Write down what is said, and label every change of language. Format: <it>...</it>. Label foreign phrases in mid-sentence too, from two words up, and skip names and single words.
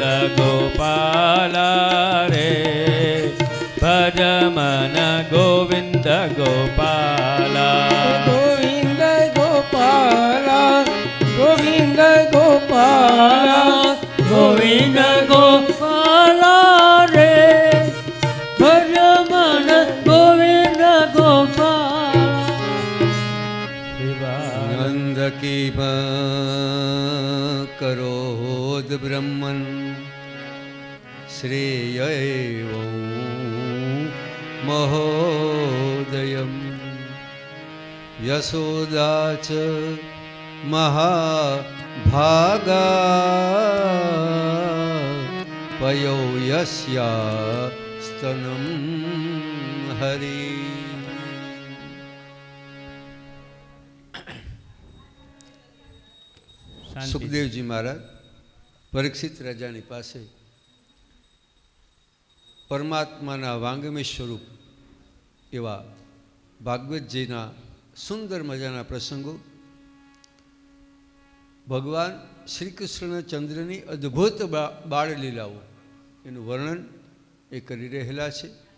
<hi>गोपाला रे भज मन गोविंद गोपाला गोविंद गोपाला गोविंद गोपाला गोविंद गोपाला रे भज मन गोविंद गोपाला</hi> <sa>नंद की करोद ब्रह्मन् श्रेय महो યશોદા ચ મહાભાગા પયો યસ્યા સ્તનમ હરિ.</sa> <gu>સુખદેવજી મહારાજ પરીક્ષિત રાજાની પાસે પરમાત્માના વાંગમય સ્વરૂપ એવા ભાગવતજીના સુંદર મજાના પ્રસંગો, ભગવાન શ્રી કૃષ્ણચંદ્રની અદ્ભુત બાળલીલાઓ એનું વર્ણન એ કરી રહેલા છે.</gu>